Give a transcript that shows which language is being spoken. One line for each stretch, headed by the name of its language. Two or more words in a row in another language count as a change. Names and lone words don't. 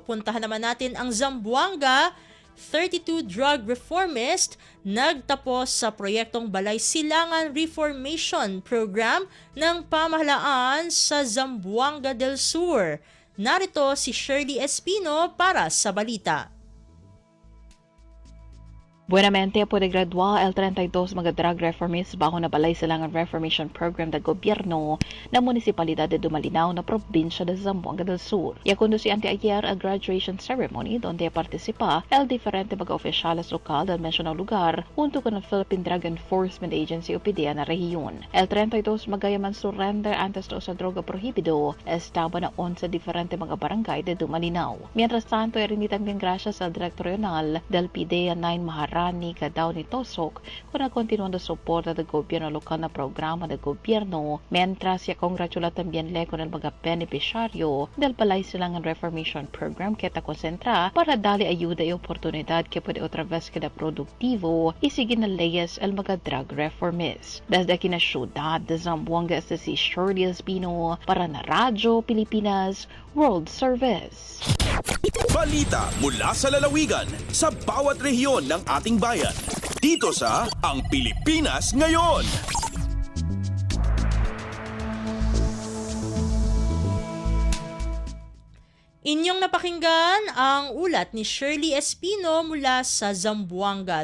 Filipino: Puntahan naman natin ang Zamboanga. 32 drug reformist nagtapos sa proyektong Balay Silangan Reformation Program ng pamahalaan sa Zamboanga del Sur. Narito si Shirley Espino para sa balita.
Chavacano: Buenamente puede graduar el 32 mga drug reformists bago na Balay Silangan Reformation Program del gobyerno ng Municipalidad de Dumalinaw na probinsya de Zamboanga del Sur. Ya conducí anteayer a graduation ceremony donde participa el diferente mga oficiales lokal del mencionado lugar junto con el Philippine Drug Enforcement Agency o PDEA na rehiyon. El 32 magayaman surrender antes de sa droga prohibido estaba na 11 diferente mga barangay de Dumalinaw. Mientras tanto, rin también gracias al Director Regional del PDEA 9 Maharani Cadao ni Tosok con el continuando soporte del gobierno local na programa del gobierno, mientras se congratula también le con el mga beneficiario del Balay Silangan Reformation Program que está concentra para darle ayuda y oportunidad que puede otra vez quedar productivo y seguir na leyes el mga drug reformists. Desde aquí na ciudad de Zamboanga, este si Shirley Espino para na Radio Pilipinas World Service.
Filipino: Balita mula sa lalawigan sa bawat rehiyon ng ating bayan. Dito sa Ang Pilipinas Ngayon. Inyong napakinggan ang ulat ni Shirley Espino mula sa Zamboanga.